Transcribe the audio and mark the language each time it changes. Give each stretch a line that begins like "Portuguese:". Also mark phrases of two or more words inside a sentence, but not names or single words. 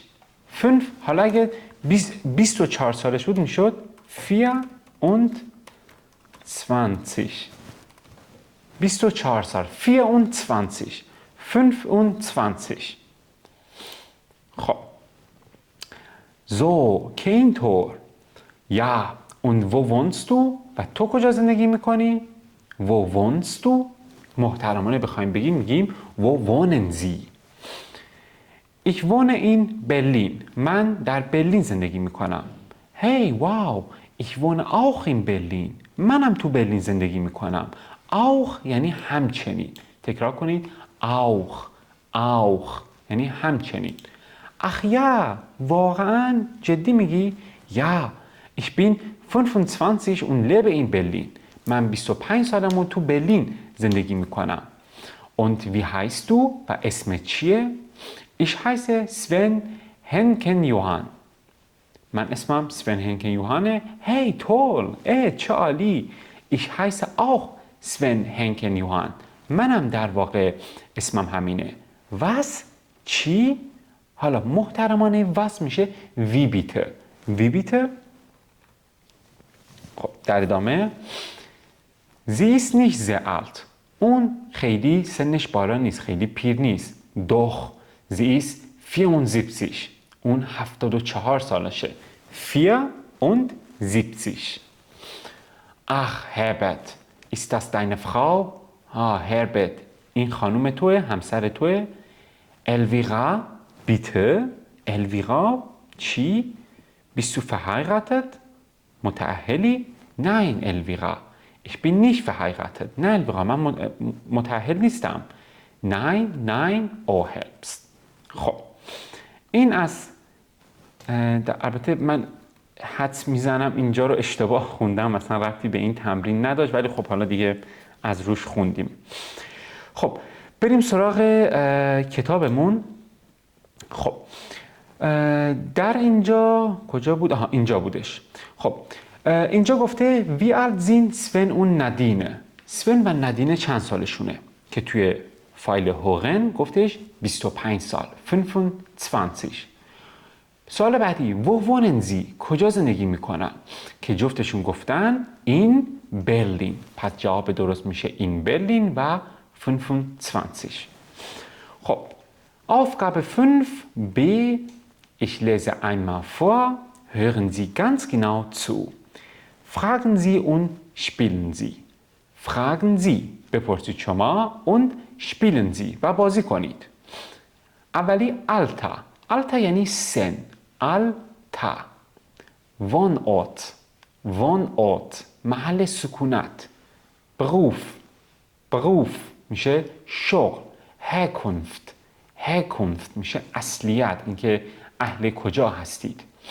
Persian: 5 حالا اگه 24 سالش بود میشد 4 und 20. 24 سال 24. 25. خب So, که اینطور.
German: Ja, und wo wohnst du?
Persian: و تو کجا زندگی میکنی؟
German: Wo wohnst du?
Persian: محترمانه بخوایم بگیم میگیم
German: Wo wohnen Sie? Ich wohne in Berlin.
Persian: من در برلین زندگی میکنم.
German: Hey, wow, ich wohne auch in Berlin.
Persian: منم تو برلین زندگی میکنم. Auch یعنی همچنین. تکرار کنید. Auch یعنی همچنین.
German: Ach ja,
Persian: واقعا جدی میگی؟
German: Ja, ich bin 25 und lebe in Berlin.
Persian: من 25 سالم و تو برلین زندگی میکنم.
German: Und wie heißt du?
Persian: و اسمت چیه؟
German: Ich heiße Sven Henken Johann.
Persian: من اسمم Sven Henken Johannه.
German: Hey, toll.
Persian: چه عالی.
German: Ich heiße auch Sven Henken Johann.
Persian: منم در واقع اسمم همینه. Was? چی؟ حالا محترمانه was میشه
German: wie bitte. Wie bitte؟
Persian: خب در ادامه
German: Sie ist nicht sehr alt.
Persian: اون خیلی سنش بالا نیست، خیلی پیر نیست.
German: Doch, sie ist 74.
Persian: اون 74 سالشه. 74.
German: Ach, Herbert, ist das deine Frau? Herbert,
Persian: این خانوم توه، همسر توه.
German: Elvira, bitte. Elvira, چی؟ Bist du verheiratet? متأهلی؟ Nein, Elvira. Ich bin nicht verheiratet.
Persian: نه الویرا، من متأهل نیستم.
German: Nein, oh Herbst.
Persian: خب این از البته من حدس میزنم اینجا رو اشتباه خوندم، مثلا ربطی به این تمرین نداشت، ولی خب حالا دیگه از روش خوندیم. خب بریم سراغ کتابمون. خب در اینجا کجا بود؟ اینجا بودش. خب اینجا گفته
German: wie alt sind
Persian: سون و ندینه. سون و ندینه چند سالشونه؟ که توی فایل هوغن گفتش 25 سال.
German: 25.
Persian: سوال بعدی
German: wo wohnen Sie؟
Persian: کجا زندگی میکنن؟ که جفتشون گفتن
German: in Berlin.
Persian: پس جواب درست میشه
German: in Berlin
Persian: و 25. خب Aufgabe 5b.
German: Ich lese einmal vor. Hören Sie ganz genau zu. Fragen Sie und spielen Sie. Fragen Sie.
Persian: بپرسید شما
German: und spielen Sie.
Persian: و بازی کنید. اولی Alter. Alter یعنی سن.
German: Alter. Wohnort.
Persian: محل سکونت. Beruf میشه شغل. Herkunft میشه اصلیت، اینکه اهل کجا هستید.